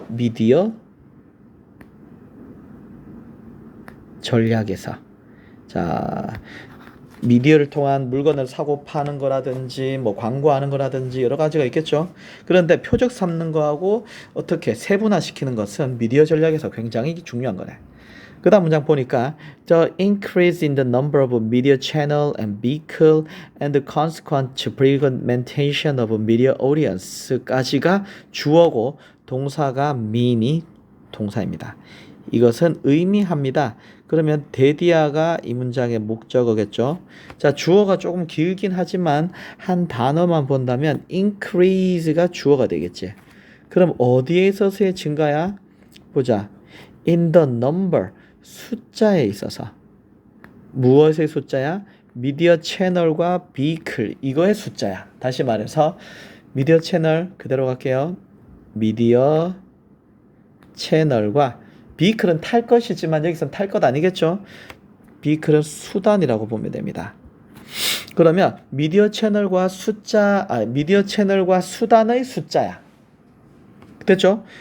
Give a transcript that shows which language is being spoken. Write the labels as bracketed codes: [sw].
[ko] 미디어 전략에서. 자, 미디어를 통한 물건을 사고 파는 거라든지 뭐 광고하는 거라든지 여러 가지가 있겠죠. 그런데 표적 삼는 거하고 어떻게 세분화시키는 것은 미디어 전략에서 굉장히 중요한 거네. [en] 그 다음 문장 보니까 The increase in the number of media channel and vehicle and the consequent fragmentation of media audience까지가 [ko] 주어고 동사가 mean이 동사입니다. 이것은 의미합니다. 그러면 데디아가 이 문장의 목적어겠죠. 자, 주어가 조금 길긴 하지만 한 단어만 본다면 increase가 주어가 되겠지. 그럼 어디에 있어서의 증가야? 보자. in the number 숫자에 있어서. 무엇의 숫자야? 미디어 채널과 vehicle 이거의 숫자야. 다시 말해서 미디어 채널 그대로 갈게요. 미디어 채널과 vehicle은 탈 것이지만 여기서는 탈 것 아니겠죠? vehicle은 수단이라고 보면 됩니다. 그러면 미디어 채널과 미디어 채널과 수단의 숫자야. 됐죠?